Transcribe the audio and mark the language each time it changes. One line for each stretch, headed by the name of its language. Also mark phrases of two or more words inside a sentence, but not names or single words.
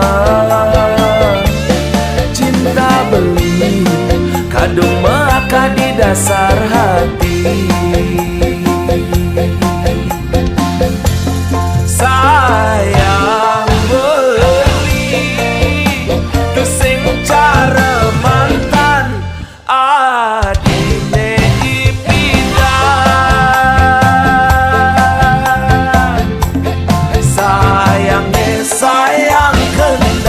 Balinese: Cinta beli kadung maka
Indonesian: di dasar hati.
Balinese: Sayang beli tu sing cara mantan adine ipidan. Sayang